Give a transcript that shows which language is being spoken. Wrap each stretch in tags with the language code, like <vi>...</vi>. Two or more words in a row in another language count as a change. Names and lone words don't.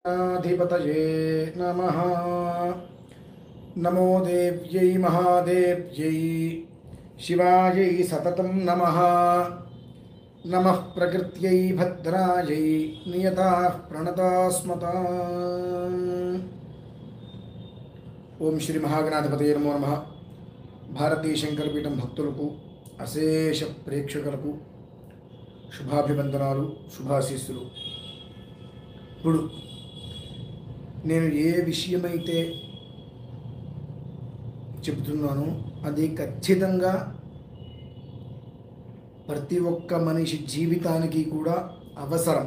<sa>अधिपतये नमः। नमो देव्यै महादेव्यै शिवायै सततं नमः। नमः प्रकृत्यै भद्रायै नियताः प्रणतास्मता। ఓం శ్రీ మహాగణాధిపతయే నమో నమః.</sa> <te>భారతీయ శంకరపీఠం భక్తులకు అశేష ప్రేక్షకులకు శుభాభివందనాలు, శుభాశీస్సులు. ఇప్పుడు నేను ఏ విషయమైతే చెబుతున్నానో అది ఖచ్చితంగా ప్రతి ఒక్క మనిషి జీవితానికి కూడా అవసరం.</te>